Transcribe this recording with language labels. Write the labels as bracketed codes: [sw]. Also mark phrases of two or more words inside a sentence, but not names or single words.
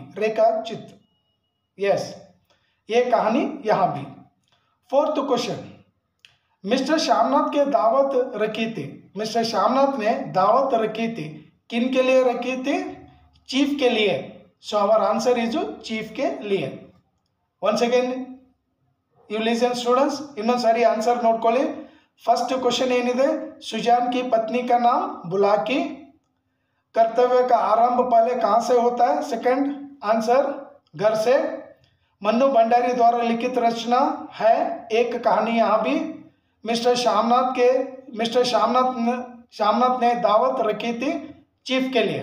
[hi] रेखा चित्र, यस, ये कहानी यहाँ भी। [en] fourth question, [hi] मिस्टर श्यामनाथ के दावत रखी थी। मिस्टर श्यामनाथ ने दावत रखी थी, किन के लिए रखी थी? चीफ के लिए। [en] so our answer is [hi] चीफ के लिए। [en] once again you listen students, [kn] ಇನ್ನೊಂದು ಸಾರಿ ಆನ್ಸರ್ ನೋಡ್ಕೊಳ್ಳಿ। [en] first question ಏನಿದೆ? [hi] सुजान की पत्नी का नाम बुलाकी। कर्तव्य का आरंभ पहले कहाँ से होता है? [en] second answer [hi] घर से। मन्नू भंडारी द्वारा लिखित रचना है एक कहानी यहाँ भी। मिस्टर श्यामनाथ ने दावत रखी थी चीफ के लिए।